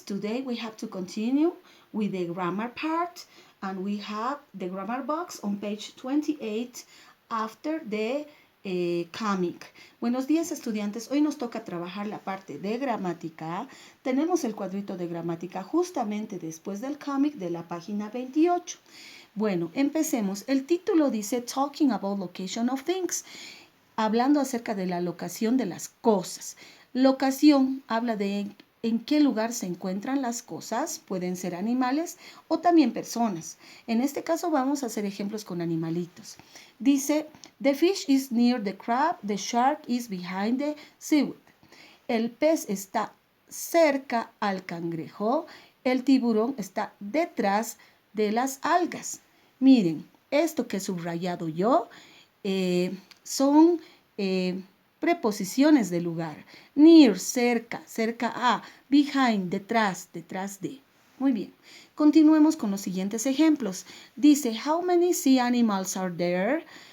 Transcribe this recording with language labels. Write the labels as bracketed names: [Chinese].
[English] Today we have to continue with the grammar part, and we have the grammar box on page 28 after the comic. [Spanish] Buenos días, estudiantes. Hoy nos toca trabajar la parte de gramática. Tenemos el cuadrito de gramática justamente después del comic de la página 28. Bueno, empecemos. El título dice [English] Talking about location of things, [Spanish] hablando acerca de la locación de las cosas. Locación habla de en qué lugar se encuentran las cosas, pueden ser animales o también personas. En este caso vamos a hacer ejemplos con animalitos. Dice, [English] the fish is near the crab, the shark is behind the seaweed. [Spanish] El pez está cerca al cangrejo, el tiburón está detrás de las algas. Miren, esto que he subrayado yo son preposiciones de lugar. Near, cerca, cerca a. Behind, detrás, detrás de. Muy bien. Continuemos con los siguientes ejemplos. Dice, [English] how many sea animals are there?